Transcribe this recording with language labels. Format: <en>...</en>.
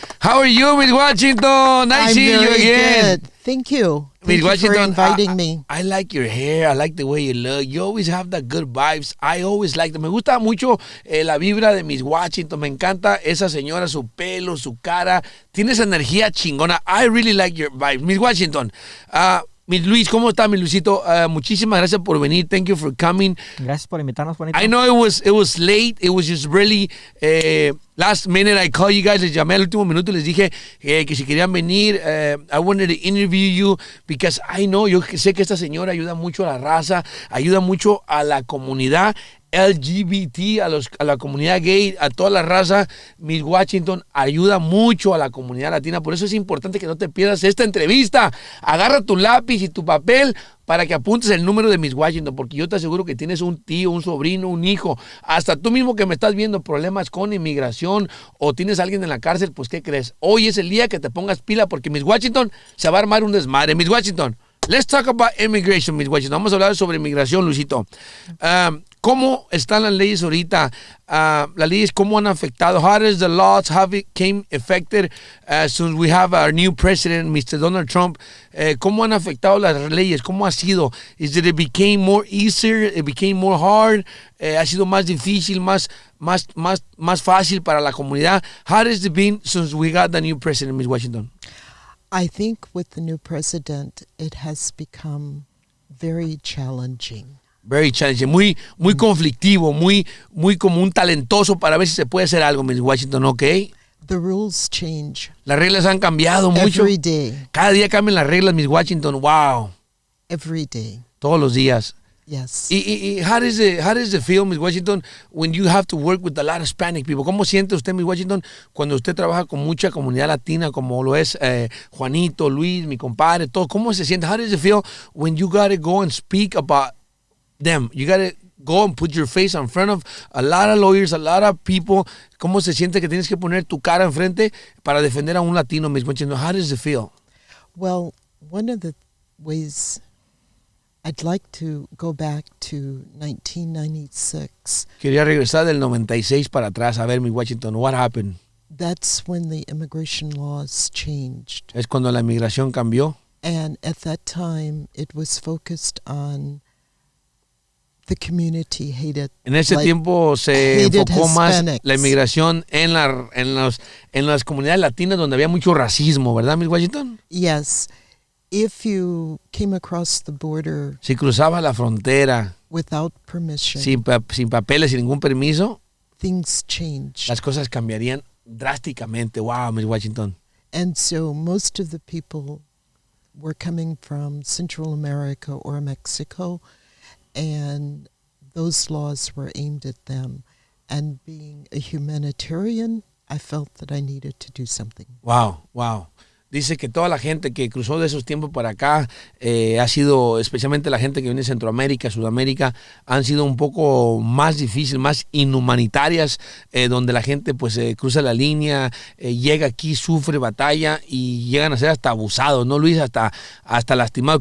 <en>How are you, Miss Washington? Nice seeing you again. Good. Thank you. Miss Washington, for inviting me. I like your hair. I like the way you look. You always have the good vibes. I always like them.</en> <es>Me gusta mucho la vibra de Miss Washington. Me encanta esa señora, su pelo, su cara. Tiene esa energía chingona.</es> <en>I really like your vibes.</en> <es>Miss Washington, Miss Luis, ¿cómo está, mi Luisito? Muchísimas gracias por venir.</es> <en>Thank you for coming.</en> <es>Gracias por invitarnos, Juanito.</es> <en>I know it was late. It was just really last minute. I called you guys.</en> <es>Les llamé al último minuto y les dije que si querían venir.</es> <en>I wanted to interview you because I know,</en> <es>yo sé que esta señora ayuda mucho a la raza, ayuda mucho a la comunidad LGBT, a la comunidad gay, a toda la raza. Miss Washington ayuda mucho a la comunidad latina. Por eso es importante que no te pierdas esta entrevista. Agarra tu lápiz y tu papel para que apuntes el número de Miss Washington, porque yo te aseguro que tienes un tío, un sobrino, un hijo, hasta tú mismo que me estás viendo problemas con inmigración o tienes a alguien en la cárcel. Pues ¿qué crees? Hoy es el día que te pongas pila, porque Miss Washington se va a armar un desmadre.</es> <en>Miss Washington, let's talk about immigration, Miss Washington.</en> <es>Vamos a hablar sobre inmigración, Luisito. ¿Cómo están las leyes ahorita? Las leyes, ¿cómo han afectado?</es> <en>How does the laws have it came affected since we have our new president, Mr. Donald Trump?</en> <es>¿Cómo han afectado las leyes? ¿Cómo ha sido?</es> <en>Is it became more easier? It became more hard?</en> <es>¿Ha sido más difícil, más fácil para la comunidad?</es> <en>How has it been since we got the new president, Ms. Washington? I think with the new president, it has become very challenging. Very challenging,</en> <es>muy conflictivo, muy como un talentoso para ver si se puede hacer algo, Miss Washington, ¿ok?</es> <en>The rules change.</en> <es>Las reglas han cambiado mucho.</es> <en>Every day.</en> <es>Cada día cambian las reglas, Miss Washington.</es> <en>Wow. Every day.</en> <es>Todos los días.</es> <en>Yes. Y how does it feel, Miss Washington, when you have to work with a lot of Hispanic people?</en> <es>¿Cómo siente usted, Miss Washington, cuando usted trabaja con mucha comunidad latina, como lo es Juanito, Luis, mi compadre, todo? ¿Cómo se siente?</es> <en>How does it feel when you gotta go and speak about them? You gotta go and put your face in front of a lot of lawyers, a lot of people.</en> <es>¿Cómo se siente que tienes que poner tu cara enfrente para defender a un latino, Miss Washington?</es> <en>How does it feel? Well, one of the ways I'd like to go back to 1996.</en> <es>Quería regresar del 96 para atrás. A ver, Miss Washington,</es> <en>what happened? That's when the immigration laws changed.</en> <es>Es cuando la inmigración cambió.</es> <en>And at that time, it was focused on the community hated.</en> <es>En ese tiempo se enfocó más la inmigración en las comunidades latinas donde había mucho racismo, ¿verdad, Miss Washington?</es> <en>Yes. If you came across the border</en> <es>si cruzaba la frontera</es> <en>without permission,</en> <es>sin papeles, sin ningún permiso,</es> <en>things changed.</en> <es>Las cosas cambiarían drásticamente.</es> <en>Wow, Miss Washington. And so most of the people were coming from Central America or Mexico, and those laws were aimed at them. And being a humanitarian, I felt that I needed to do something. Wow.</en> <es>Dice que toda la gente que cruzó de esos tiempos para acá ha sido, especialmente la gente que viene de Centroamérica, Sudamérica, han sido un poco más difíciles, más inhumanitarias, donde la gente pues cruza la línea, llega aquí, sufre, batalla y llegan a ser hasta abusados, ¿no, Luis? Hasta lastimados.</es>